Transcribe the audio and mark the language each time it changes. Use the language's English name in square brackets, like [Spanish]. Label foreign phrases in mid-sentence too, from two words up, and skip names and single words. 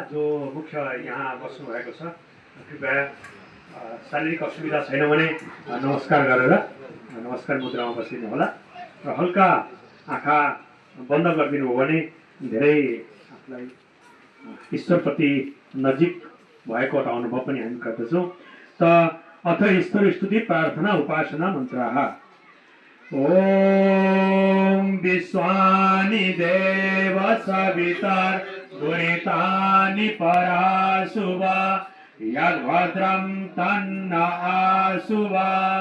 [Nepali] जो मुख्य यहाँ बस्नुभएको छ कृपया शारीरिक असुविधा छैन भने नमस्कार गरेर नमस्कार मुद्रामा बसिदिनु होला र हल्का आँखा बन्द गरिदिनु हो भने धेरै आफूलाई ईश्वरप्रति नजिक भएको एउटा अनुभव पनि हामी गर्दछौँ। [Sanskrit] त अथ ईश्वर स्तुति प्रार्थना उपासना मन्त्रः। ओम विश्वानि देव सवितार दुरितानि पराशुवा यद्भद्रं तन्न आशुवा।